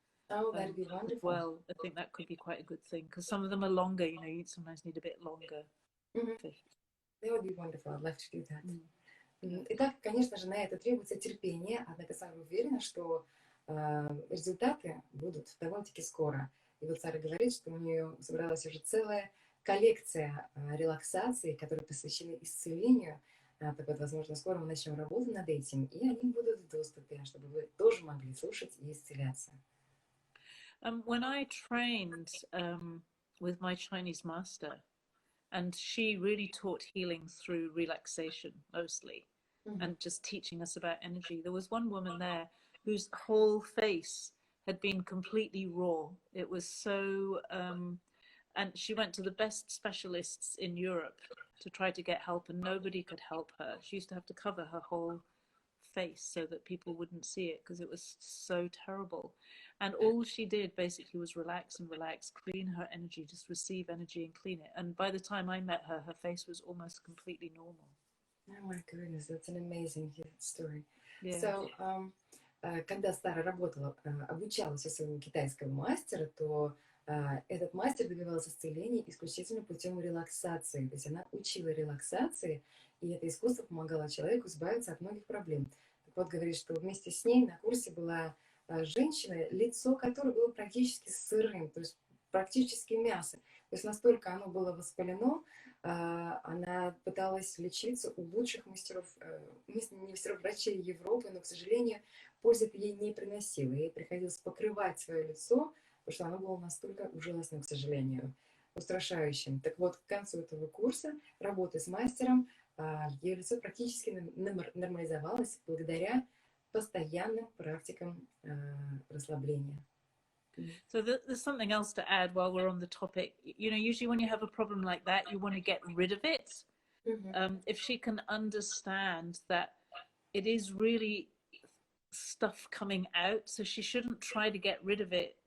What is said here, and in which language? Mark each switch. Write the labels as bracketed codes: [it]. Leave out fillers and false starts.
[en] Oh, that'd be wonderful. Well, I think that could be quite a good thing, because some of them are longer, you know, you sometimes need a bit longer. That would be wonderful. I'd love to do that. [ru] Итак, конечно же, на это требуется терпение, однако Сара уверена, что результаты будут довольно-таки скоро. И вот Сара говорит, что у нее собралась уже целая коллекция релаксаций, которые посвящены исцелению. Так вот, возможно, скоро мы начнем работу над этим, и они будут в доступе, чтобы вы тоже могли слушать и исцеляться. [en] When I trained with my Chinese master, and she really taught healing through relaxation mostly, and just teaching us about energy, there was one woman there whose whole face had been completely raw. It was so... and she went to the best specialists in Europe to try to get help, and nobody could help her. She used to have to cover her whole face so that people wouldn't see it, because it was so terrible. And all she did basically was relax and relax, clean her energy, just receive energy and clean it. And by the time I met her, her face was almost completely normal. Oh my goodness, that's an amazing story. Yeah. [ru] So, когда Сара работала, обучалась у своего китайского мастера, то Этот мастер добивался исцеления исключительно путем релаксации. То есть она учила релаксации, и это искусство помогало человеку избавиться от многих проблем. Так вот, говорит, что вместе с ней на курсе была женщина, лицо которой было практически сырым, то есть практически мясо. То есть настолько оно было воспалено, она пыталась лечиться у лучших мастеров, мастеров врачей Европы, но, к сожалению, пользы это ей не приносило. Ей приходилось покрывать свое лицо, потому что оно было настолько ужасным, к сожалению, устрашающим. Так вот, к концу этого курса работы с мастером ее лицо практически нормализовалось благодаря постоянным практикам расслабления. [en] So there's something else to add while we're on the topic. You know, usually when you have a problem like that, you want to get rid of it. If she can understand that it is really stuff coming out, so she shouldn't try to get rid of it.